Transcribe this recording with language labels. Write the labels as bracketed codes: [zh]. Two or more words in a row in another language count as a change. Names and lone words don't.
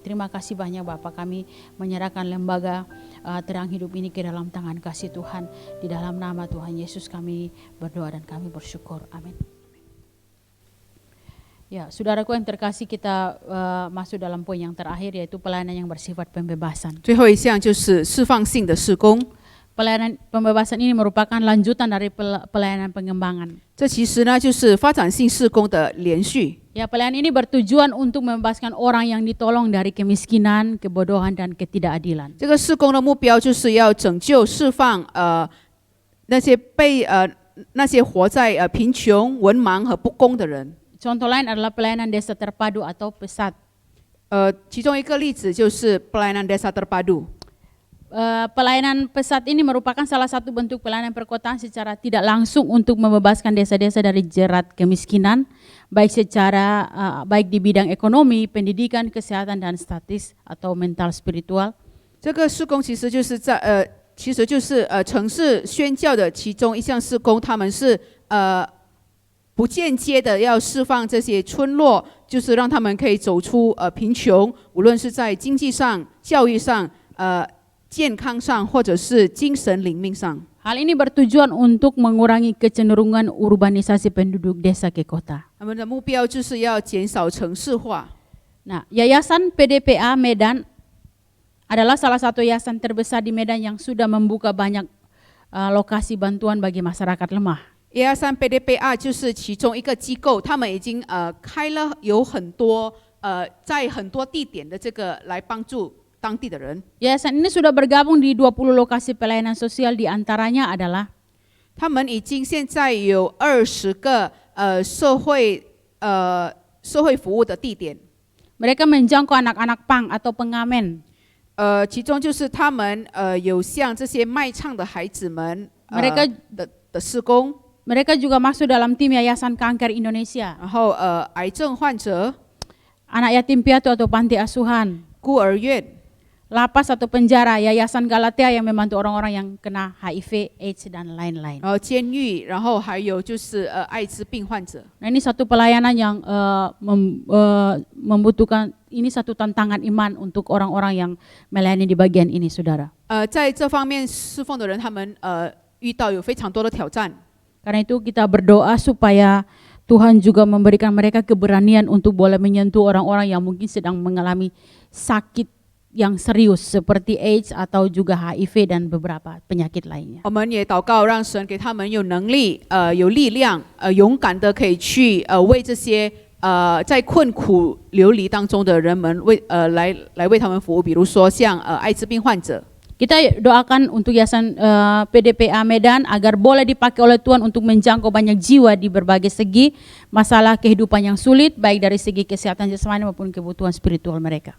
[id] Terima kasih banyak Bapak. Kami menyerahkan Lembaga Terang Hidup ini ke dalam tangan kasih Tuhan. Di dalam nama Tuhan Yesus kami berdoa dan kami bersyukur. Amin. Ya, saudaraku yang terkasih, kita masuk dalam poin yang terakhir, yaitu pelayanan yang bersifat pembebasan. [zh] 最后一项就是释放性的事工。 [id] Pelayanan pembebasan ini merupakan lanjutan dari pelayanan pengembangan. [zh] 这其实呢就是发展性事工的连续。 [id] Ya, pelayanan ini bertujuan untuk membebaskan orang yang ditolong dari kemiskinan, kebodohan, dan ketidakadilan. [zh] 这个事工的目标就是要拯救、释放那些活在贫穷、文盲和不公的人。 [id] Contoh lain adalah pelayanan desa terpadu atau PESAT. [zh] 其中一个例子就是 [id] pelayanan desa terpadu。 Pelayanan PESAT ini merupakan salah satu bentuk pelayanan perkotaan secara tidak langsung untuk membebaskan desa-desa dari jerat kemiskinan, baik di bidang ekonomi, pendidikan, kesehatan, dan statis atau mental spiritual. [zh] 这个事工其实就是城市宣教的其中一项事工，他们是不间接的要释放这些村落，就是让他们可以走出贫穷，无论是在经济上、教育上、健康上，或者是精神灵命上。 [id] Hal ini bertujuan untuk mengurangi kecenderungan urbanisasi penduduk desa ke kota. [zh] 他们的目标就是要减少城市化。 [id] Nah, Yayasan PDPA Medan adalah salah satu yayasan terbesar di Medan yang sudah membuka banyak lokasi bantuan bagi masyarakat lemah. [zh] 123 PDPA 就是其中一个机构，他们已经开了有很多在很多地点的这个来帮助当地的人。 [id] Yayasan ini sudah bergabung di 20 lokasi pelayanan sosial, di antaranya adalah [zh] 他们已经现在有20个社会服务的地点， [id] mereka menjangkau anak-anak pang atau pengamen. [zh] 其中就是他们有像这些卖唱的孩子们 [id] Mereka [zh] 的事工， [id] Mereka juga masuk dalam tim Yayasan Kanker Indonesia, [zh] 然后癌症患者、 [id] anak yatim piatu atau panti asuhan, [zh] 孤儿院， [id] lapas atau penjara, Yayasan Galatia yang membantu orang-orang yang kena HIV, AIDS dan lain-lain. [zh] 然后监狱，然后还有就是艾滋病患者。 [id] Nah, ini satu pelayanan yang membutuhkan, ini satu tantangan iman untuk orang-orang yang melayani di bagian ini, saudara. [zh] 在这方面侍奉的人，他们遇到有非常多的挑战。 [id] Karena itu kita berdoa supaya Tuhan juga memberikan mereka keberanian untuk boleh menyentuh orang-orang yang mungkin sedang mengalami sakit yang serius seperti AIDS atau juga HIV dan beberapa penyakit lainnya. [zh] 我们也祷告，让神给他们有能力、有力量、勇敢的可以去为这些在困苦流离当中的人们来为他们服务，比如说像艾滋病患者。 [id] Kita doakan untuk Yayasan PDPA Medan agar boleh dipakai oleh Tuhan untuk menjangkau banyak jiwa di berbagai segi masalah kehidupan yang sulit, baik dari segi kesehatan jasmani maupun kebutuhan spiritual mereka.